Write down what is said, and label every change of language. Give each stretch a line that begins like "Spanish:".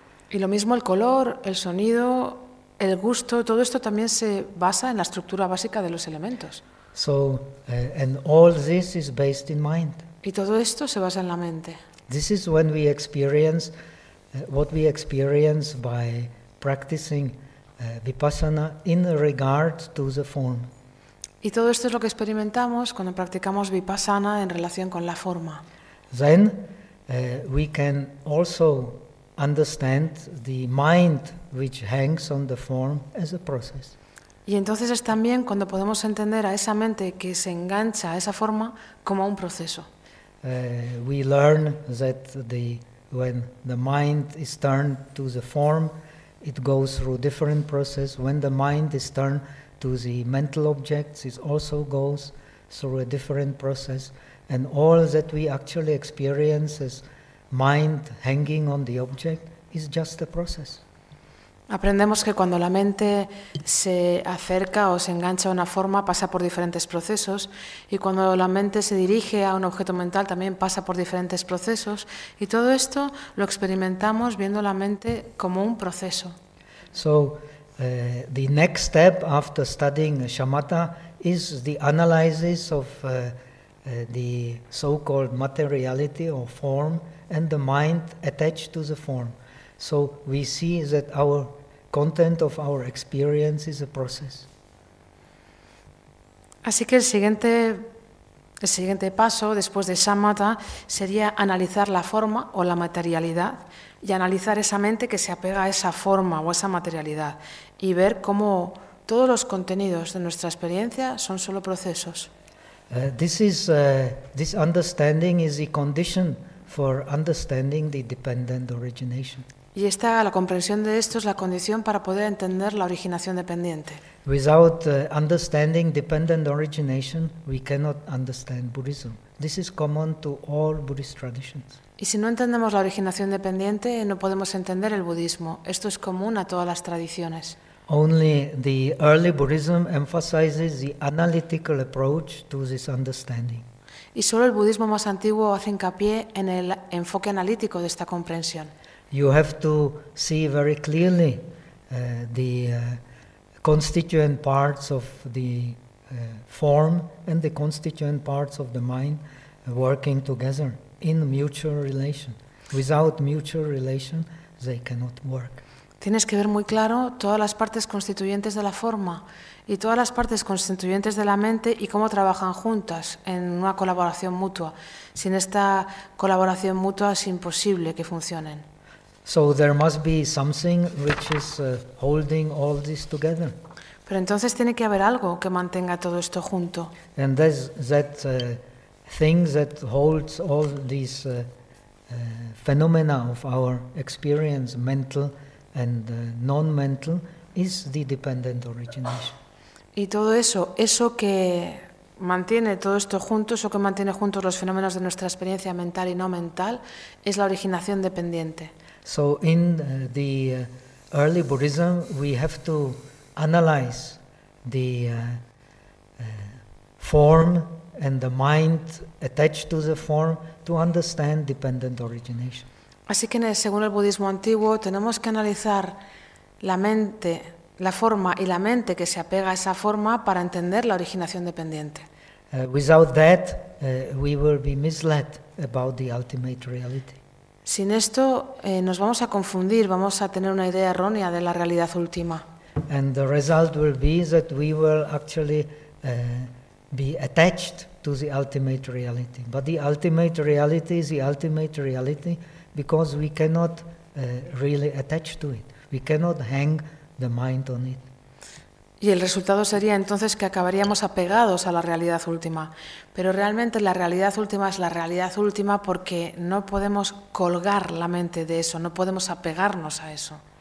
Spanish: Y lo mismo el color, el sonido, el gusto, todo esto también se basa en la estructura básica de los elementos.
English: So and all this is based in mind.
Spanish: Y todo esto se basa en la mente.
English: This is when we experience what we experience by practicing vipassana in regard to the form.
Spanish: Y todo esto es lo que experimentamos cuando practicamos vipassana en relación con la forma.
English: Then we can also understand the mind which hangs on the form as a process.
Spanish: Y entonces es también cuando podemos entender a esa mente que se engancha a esa forma como un proceso.
English: We learn that when the mind is turned to the form, it goes through different processes. When the mind is turned to the mental objects, it also goes through a different process. And all that we actually experience as mind hanging on the object is just a process.
Spanish: Aprendemos que cuando la mente se acerca o se engancha a una forma, pasa por diferentes procesos, y cuando la mente se dirige a un objeto mental, también pasa por diferentes procesos, y todo esto lo experimentamos viendo la mente como un proceso.
English: So, the next step after studying shamatha is the analysis of the so-called materiality or form and the mind attached to the form. So we see that our content of our experience is a process.
Spanish: Así que el siguiente paso después de shamatha sería analizar la forma o la materialidad y analizar esa mente que se apega a esa forma o a esa materialidad y ver cómo todos los contenidos de nuestra experiencia son solo procesos.
English: This understanding is the condition for understanding the dependent origination.
Spanish: Y esta, la comprensión de esto, es la condición para poder entender la originación dependiente.
English: Without understanding dependent origination, we cannot understand Buddhism. This is common to all Buddhist traditions.
Spanish: Y si no entendemos la originación dependiente, no podemos entender el budismo. Esto es común a todas las tradiciones.
English: Only the early Buddhism emphasizes the analytical approach to this understanding.
Spanish: Y solo el budismo más antiguo hace hincapié en el enfoque analítico de esta comprensión.
English: You have to see very clearly the constituent parts of the form and the constituent parts of the mind working together in mutual relation. Without mutual relation, they cannot work.
Spanish: Tienes que ver muy claro todas las partes constituyentes de la forma y todas las partes constituyentes de la mente y cómo trabajan juntas en una colaboración mutua. Sin esta colaboración mutua es imposible que funcionen.
English: So there must be something which is holding all this together.
Spanish: Pero entonces tiene que haber algo que mantenga todo esto junto.
English: And there's that thing that holds all these phenomena of our experience, mental and non-mental, is the dependent origination.
Spanish: Y todo eso, eso que mantiene todo esto junto, eso que mantiene juntos los fenómenos de nuestra experiencia mental y no mental, es la originación dependiente.
English: So in the early Buddhism, we have to analyze the form and the mind attached to the form to understand dependent origination.
Spanish: Así que según el budismo antiguo, tenemos que analizar la mente, la forma y la mente que se apega a esa forma para entender la originación dependiente.
English: Without that, we will be misled about the ultimate reality.
Spanish: Sin esto, nos vamos a confundir, vamos a tener una idea errónea de la realidad última.
English: And the result will be that we will actually be attached to the ultimate reality. But the ultimate reality is the ultimate reality because we cannot really attach to it. We cannot hang the mind on it.
Spanish: Y el resultado sería entonces que acabaríamos apegados a la realidad última. Pero realmente la realidad última es la realidad última porque no podemos colgar la mente de eso, no podemos apegarnos a eso.